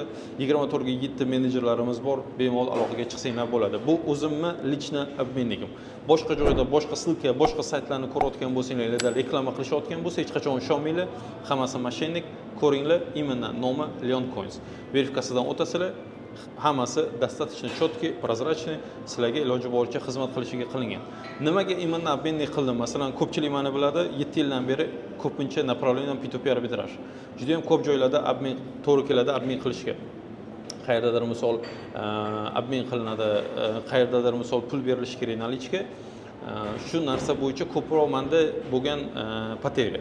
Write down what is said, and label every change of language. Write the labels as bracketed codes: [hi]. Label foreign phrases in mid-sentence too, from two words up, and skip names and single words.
[uz] 24 ga 7 menejerlarimiz bor, bemalol aloqaga chiqsanglar bo'ladi. Bu o'zimni lichni обменникim. Boshqa joyda, boshqa ссылка, boshqa saytlarni ko'rayotgan bo'lsanglar, ularda reklama qilishayotgan bo'lsa, hech qachon ishonmanglar. Hammasi moshennik. Ko'ringlar, именно nomi Leon Coins. Verifikatsiyadan o'tasizlar. [ru] Hammasi достаточно четкий, прозрачный, [uz] sizlarga iloji boricha xizmat qilishiga qilingan. Nimaga [ru] именно обменник [uz] qildim? Masalan, ko'pchilik meni biladi, 7 yildan beri ko'pincha направлением P2P arbitraj. Juda ham ko'p joylarda обмен to'g'ri keladi обмен qilishga. Qayerdadir misol обмен qilinadi, qayerdadir misol pul berilishi kerak nalichka. Shu narsa bo'yicha ko'proq menda bo'lgan poteriya.